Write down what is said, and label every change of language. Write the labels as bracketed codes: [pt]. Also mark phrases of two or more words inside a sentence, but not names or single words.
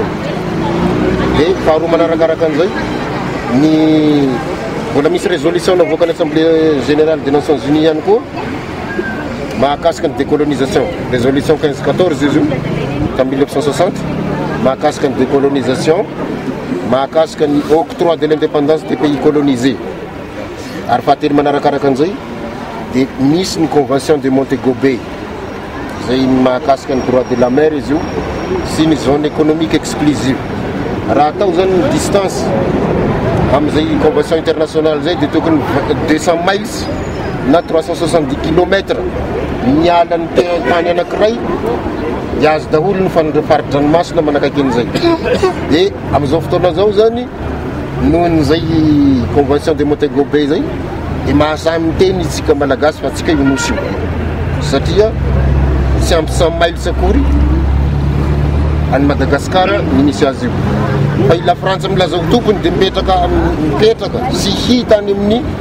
[mg] dia faharoa manarakaraka an'izay ny mbola misy résolution navoaka ny assemblée générale des Nations Unies ihany koa mahakasika ny décolonisation résolution 1514 izy io en 1960 mahakasika ny décolonisation mahakasika ny [fr] octroi de l'indépendance des pays colonisés [mg] ary fahatelo manarakaraka an'izay dia misy ny convention de Montego Bay zay mahakasika ny [fr] droit de la mer [mg] izy io sy ny [fr] zone économique exclusive [mg] raha atao zany ny distance amin'izay [fr] convention internationale [mg] zay dia tokony 200 miles na 370 km miala ny tany anankiray dia azo daholo ny faridranomasina manakaiky an'izay dia amin'izao fotoana zao zany nohon'izay convention de Montego Bay zay dia mahasamy miteny itsika malagasy fa tsika io nosy io satria tsy ampy 100 miles akory any Madagasikara minisy azy io fa ila Frantsa milaza ho tompony dia mipetraka sy hita any amin'ny